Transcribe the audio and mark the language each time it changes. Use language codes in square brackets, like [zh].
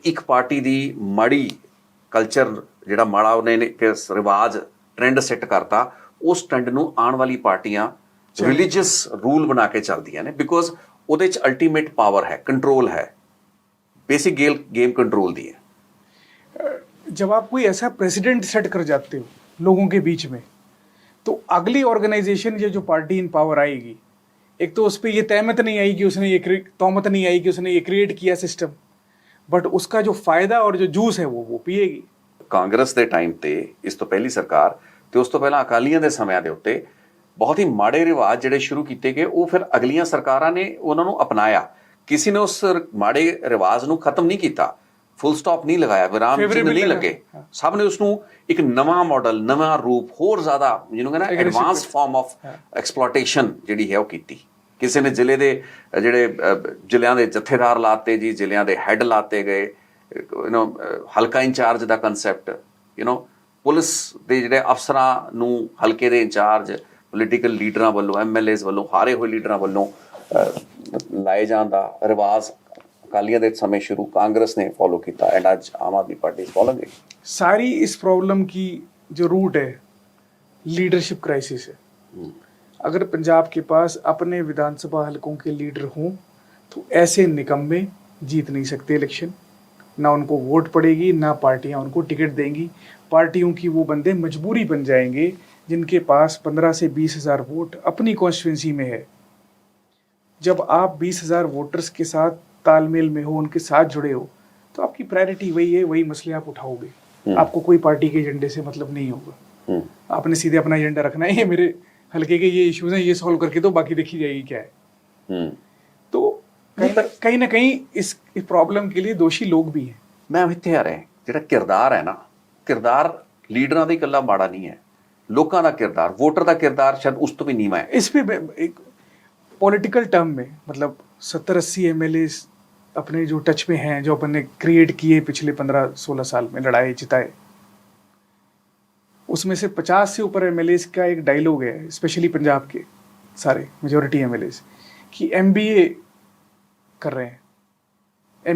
[pa] ਇੱਕ ਪਾਰਟੀ ਦੀ ਮਾੜੀ ਕਲਚਰ, ਜਿਹੜਾ ਮਾੜਾ ਉਹਨੇ ਇੱਕ ਰਿਵਾਜ ਟ੍ਰੈਂਡ ਸੈੱਟ ਕਰਤਾ, ਉਸ ਟ੍ਰੈਂਡ ਨੂੰ ਆਉਣ ਵਾਲੀ ਪਾਰਟੀਆਂ ਰਿਲੀਜੀਅਸ रूल बना के चलती ने, बिकॉज ਉਹਦੇ 'ਚ [hi] अल्टीमेट पावर है, कंट्रोल है, [pa] बेसिक गेम कंट्रोल दी है। [hi] जब आप कोई ऐसा प्रेसिडेंट सेट कर जाते हो लोगों के बीच में, तो अगली ऑर्गेनाइजेशन ये जो पार्टी इन पावर आएगी, एक तो उस पर ये तहमत नहीं आई कि उसने ये तोहमत नहीं आई कि उसने ये क्रिएट किया सिस्टम, बट उसका जो फायदा और जो जूस है वो पिएगी। [pa] ਕਾਂਗਰਸ ਦੇ ਟਾਈਮ ਤੇ, ਇਸ ਤੋਂ ਪਹਿਲੀ ਸਰਕਾਰ ਤੇ ਉਸ ਤੋਂ ਪਹਿਲਾਂ ਅਕਾਲੀਆਂ ਦੇ ਸਮਿਆਂ ਦੇ ਉੱਤੇ ਬਹੁਤ ਹੀ ਮਾੜੇ ਰਿਵਾਜ ਜਿਹੜੇ ਸ਼ੁਰੂ ਕੀਤੇ ਗਏ, ਉਹ ਫਿਰ ਅਗਲੀਆਂ ਸਰਕਾਰਾਂ ਨੇ ਉਹਨਾਂ ਨੂੰ ਅਪਣਾਇਆ। ਕਿਸੇ ਨੇ ਉਸ ਮਾੜੇ ਰਿਵਾਜ ਨੂੰ ਖਤਮ ਨਹੀਂ ਕੀਤਾ, ਫੁੱਲ ਸਟਾਪ ਨਹੀਂ ਲਗਾਇਆ, ਵਿਰਾਮ ਚਿੰਨ੍ਹ ਨਹੀਂ ਲੱਗੇ। ਸਭ ਨੇ ਉਸ ਨੂੰ ਇੱਕ ਨਵਾਂ ਮਾਡਲ, ਨਵਾਂ ਰੂਪ, ਹੋਰ ਜ਼ਿਆਦਾ ਜਿਹਨੂੰ ਕਹਿੰਦਾ ਐਡਵਾਂਸ ਫਾਰਮ ਆਫ ਐਕਸਪਲੋਇਟੇਸ਼ਨ ਜਿਹੜੀ ਹੈ ਉਹ ਕੀਤੀ। ਕਿਸੇ ਨੇ ਜ਼ਿਲ੍ਹੇ ਦੇ ਜਿਹੜੇ ਜ਼ਿਲ੍ਹਿਆਂ ਦੇ ਜਥੇਦਾਰ ਲਾਤੇ ਜੀ, ਜ਼ਿਲ੍ਹਿਆਂ ਦੇ ਹੈੱਡ ਲਾਤੇ ਗਏ, ਹਲਕਾ ਇੰਚਾਰਜ ਦਾ ਕੰਸੈਪਟ, ਪੁਲਿਸ ਦੇ ਜਿਹੜੇ ਅਫਸਰਾਂ ਨੂੰ ਹਲਕੇ ਦੇ ਇੰਚਾਰਜ ਪੋਲੀਟੀਕਲ ਲੀਡਰਾਂ ਵੱਲੋਂ, ਐਮਐਲਏਜ਼ ਵੱਲੋਂ, ਹਾਰੇ ਹੋਏ ਲੀਡਰਾਂ ਵੱਲੋਂ ਲਾਏ ਜਾਣ ਦਾ ਰਿਵਾਜ਼ ਅਕਾਲੀਆਂ ਦੇ ਸਮੇਂ ਸ਼ੁਰੂ ਕਾਂਗਰਸ ਨੇ [hi] फॉलो किया, [pa] एंड आज आम आदमी पार्टी [en] Is following it. [hi] सारी इस प्रॉब्लम की जो रूट है लीडरशिप क्राइसिस है। अगर पंजाब के पास अपने विधानसभा हलकों के लीडर हों तो ऐसे निकम्मे जीत नहीं सकते इलेक्शन, ना उनको वोट पड़ेगी, ना पार्टियां उनको टिकट देंगी। पार्टियों की वो बंदे मजबूरी बन जाएंगे जिनके पास 15 से 20 हज़ार वोट अपनी कॉन्स्टिट्यूंसी में है। जब आप 20 हज़ार वोटर्स के साथ तालमेल में हो, उनके साथ जुड़े हो, तो आपकी प्रायोरिटी वही है, वही मसले आप उठाओगे। आपको कोई पार्टी के एजेंडे से मतलब नहीं होगा। आपने सीधे अपना एजेंडा रखना है, ये मेरे हल्के के ये इश्यूज हैं, ये सॉल्व करके तो बाकी देखी जाएगी क्या है। तो कहीं ना कहीं इस प्रॉब्लम के लिए दोषी लोग भी हैं। [pa] मैं ਇੱਥੇ ਆ ਰਿਹਾ ਜਿਹੜਾ ਕਿਰਦਾਰ ਹੈ ਨਾ, ਕਿਰਦਾਰ ਲੀਡਰਾਂ ਦਾ ਇਕੱਲਾ ਮਾੜਾ ਨਹੀਂ ਹੈ, ਲੋਕਾਂ ਦਾ ਕਿਰਦਾਰ, ਵੋਟਰ ਦਾ ਕਿਰਦਾਰ ਸ਼ਾਇਦ ਉਸ ਤੋਂ ਵੀ ਨੀਵਾਂ ਹੈ। [hi] इस पे एक पॉलिटिकल टर्म में मतलब 70-80 एमएलए अपने जो टच में हैं, जो अपन ने क्रिएट किए पिछले 15-16 साल में, लड़ाए जिताए, उसमें से 50 से ऊपर एमएलए का एक डायलॉग है, स्पेशली पंजाब के सारे मेजोरिटी एमएलए, कि एमबीए कर रहे हैं।